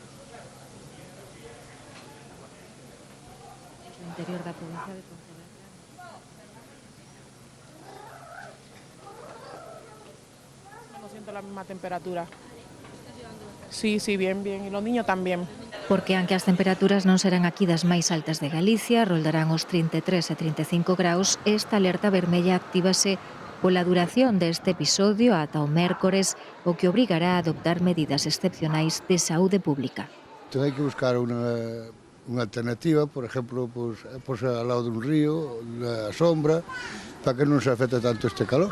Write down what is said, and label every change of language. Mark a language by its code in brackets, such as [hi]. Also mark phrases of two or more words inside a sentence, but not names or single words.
[gl] Interior da provincia de Pontevedra. [es] No siento la misma temperatura. Sí, bien, y los niños tamén. [gl] Porque aunque as temperaturas non serán aquí das máis altas de Galicia, roldarán os 33 e 35 graus, esta alerta vermella actívase pola duración deste episodio ata o mércores, o que obrigará a adoptar medidas excepcionais de saúde pública. Entón hai que buscar unha alternativa, por exemplo, pois ao lado dun río, na sombra, para que non se afecte tanto este calor.